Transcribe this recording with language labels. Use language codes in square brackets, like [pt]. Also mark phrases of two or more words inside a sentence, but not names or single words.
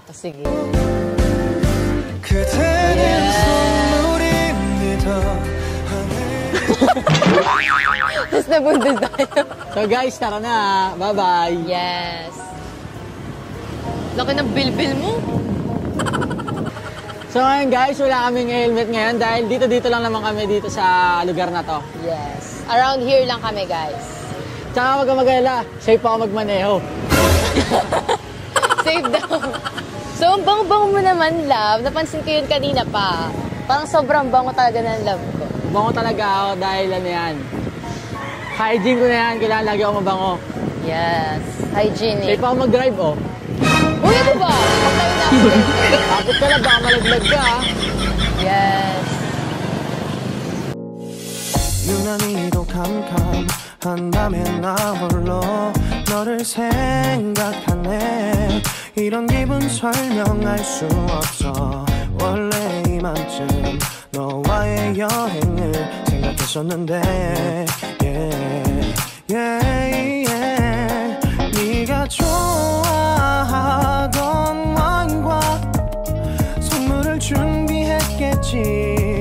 [tl] Sige. Tapos nabundol tayo. So guys, tara na. Bye-bye. Yes. Laki ng bilbil mo. So ngayon guys, wala kaming helmet ngayon dahil dito lang naman kami dito sa lugar na to. [en] Yes. Around here [tl] lang kami [en] guys. [tl] Tsaka wag kang mag-alala, safe ako magmaneho. Safe daw. So ang bango-bango mo naman, love. Napansin ko yun kanina pa. Parang sobrang bango talaga ng love ko. Bango talaga ako dahil yan. Hygiene ko na yan, kailangan lagi ako mabango. [en] Yes, hygienic. [tl] Safe ako mag-drive Uy, ano ba? Pagtayo na ako. Tapos ka lang, baka malaglag ka [en] Yes. [ko] 유난히도 캄캄한 밤에 나 홀로 너를 생각하네. 이런 기분 설명할 수 없어. 원래 이맘쯤 너와의 여행을 생각했었는데 네가 좋아하던 와인과 선물을 준비했겠지.